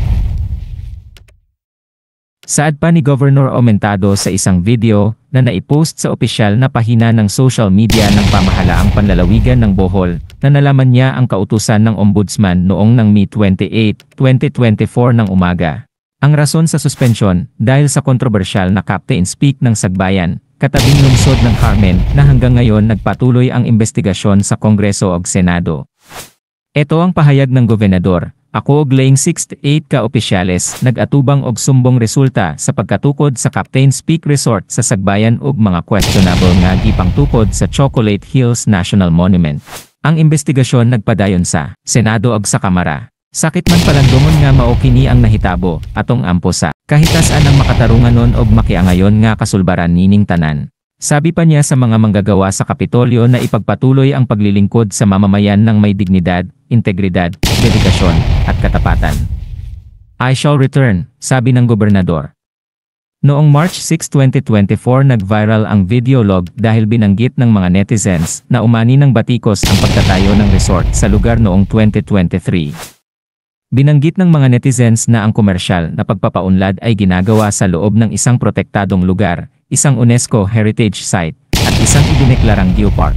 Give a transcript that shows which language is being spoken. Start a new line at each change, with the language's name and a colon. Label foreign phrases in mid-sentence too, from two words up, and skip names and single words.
Filipino: Saad pa ni Governor Aumentado sa isang video na naipost sa opisyal na pahina ng social media ng pamahalaang panlalawigan ng Bohol na nalaman niya ang kautusan ng Ombudsman noong ng May 28, 2024 ng umaga. Ang rason sa suspensyon dahil sa kontrobersyal na Captain Speak ng Sagbayan, katabing lungsod ng Carmen na hanggang ngayon nagpatuloy ang investigasyon sa Kongreso o Senado. Ito ang pahayag ng gobernador.
Cebuano: Ako og laying 68 ka opisyales nag-atubang og sumbong resulta sa pagkatukod sa Captain's Peak Resort sa Sagbayan ug mga questionable nga gipangtukod sa Chocolate Hills National Monument. Ang investigasyon nagpadayon sa Senado ug sa Kamara. Sakit man palandungon nga mao kini ang nahitabo atong ampo sa kahitas-an ang makatarunganon og makiangayon nga kasulbaran nining tanan.
Filipino: Sabi pa niya sa mga manggagawa sa Kapitolyo na ipagpatuloy ang paglilingkod sa mamamayan ng may dignidad, integridad, dedikasyon, at katapatan.
English: I shall return,
Filipino: sabi ng gobernador. Noong March 6, 2024 nag-viral ang video log dahil binanggit ng mga netizens na umani ng batikos ang pagtatayo ng resort sa lugar noong 2023. Binanggit ng mga netizens na ang komersyal na pagpapaunlad ay ginagawa sa loob ng isang protektadong lugar, isang UNESCO Heritage Site, at isang idineklarang geopark.